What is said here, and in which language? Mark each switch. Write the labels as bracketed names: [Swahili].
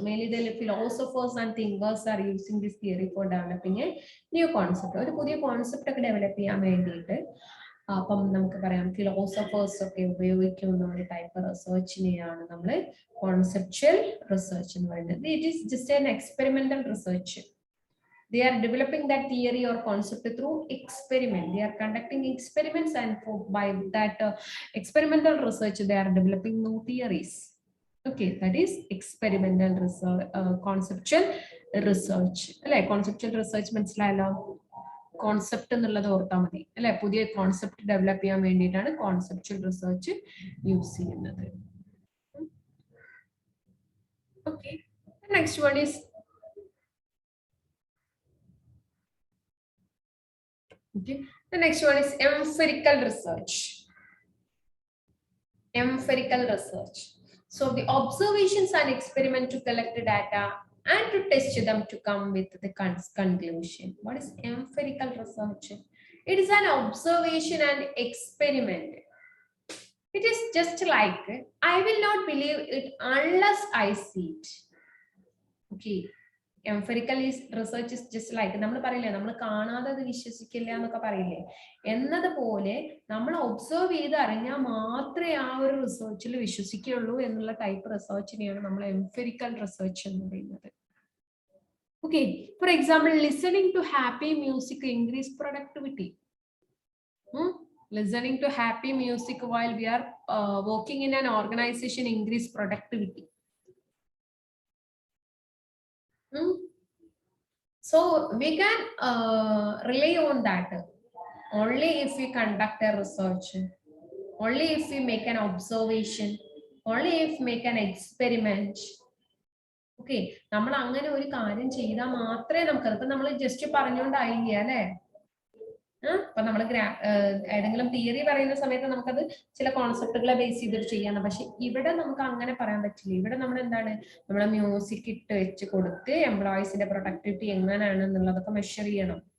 [English] Mainly the philosophers and thinkers are using this theory for developing a new concept. [Malayalam] ഒരു പുതിയ concept ഒക്കെ develop ചെയ്യാൻ വേണ്ടിയിട്ട് അപ്പം നമുക്ക് പറയാം ഫിലോസഫേഴ്സ് ഒക്കെ ഉപയോഗിക്കുന്ന ഒരു ടൈപ്പ് റിസർച്ചിനെയാണ് നമ്മൾ കോൺസെപ്ച്വൽ റിസർച്ച് എന്ന് പറയുന്നത്. [English] It is just an experimental research. They are developing that theory or concept through experiment. They are conducting experiments, and by that experimental research, they are developing new theories. Okay, that is experimental research, conceptual research. Like conceptual research means concept [Malayalam] എന്നുള്ളത് ഓർത്താൽ മതി അല്ലെ. പുതിയ concept develop ചെയ്യാൻ വേണ്ടിയിട്ടാണ് conceptual research use ചെയ്യുന്നത്. [English] Okay, the next one is okay. The next one is empirical research. Empirical research. So the observations and experiment to collect the data and to test them to come with the conclusion. What is empirical research? It is an observation and experiment. It is just like, I will not believe it unless I see it. Okay. Empirical research is just like, [Malayalam] നമ്മൾ പറയില്ലേ നമ്മൾ കാണാതെ അത് വിശ്വസിക്കില്ല എന്നൊക്കെ പറയില്ലേ, എന്നതുപോലെ നമ്മൾ ഒബ്സർവ് ചെയ്ത് അറിഞ്ഞാൽ മാത്രമേ ആ ഒരു റിസർച്ചിൽ വിശ്വസിക്കുകയുള്ളൂ എന്നുള്ള ടൈപ്പ് റിസർച്ചിനെയാണ് നമ്മൾ എംഫിറിക്കൽ റിസർച്ച് എന്ന് പറയുന്നത്. [English] Okay, for example, listening to happy music increase productivity. Listening to happy music while we are working in an organization increase productivity. So we can rely on that only if we conduct a research, only if we make an observation, only if we make an experiment. [Malayalam] Okay, നമ്മൾ അങ്ങനെ ഒരു കാര്യം ചെയ്താൽ മാത്രമേ നമുക്ക്, ഇപ്പൊ നമ്മൾ just പറഞ്ഞുകൊണ്ടായില്ല അല്ലെ. അപ്പൊ നമ്മൾ ഏതെങ്കിലും തിയറി പറയുന്ന സമയത്ത് നമുക്കത് ചില കോൺസെപ്റ്റുകളെ ബേസ് ചെയ്തിട്ട് ചെയ്യണം. പക്ഷെ ഇവിടെ നമുക്ക് അങ്ങനെ പറയാൻ പറ്റില്ല. ഇവിടെ നമ്മൾ എന്താണ്, നമ്മളെ മ്യൂസിക് ഇട്ട് വെച്ച് കൊടുത്ത് എംപ്ലോയീസിന്റെ പ്രൊഡക്ടിവിറ്റി എങ്ങനെയാണ് എന്നുള്ളതൊക്കെ മെഷർ ചെയ്യണം.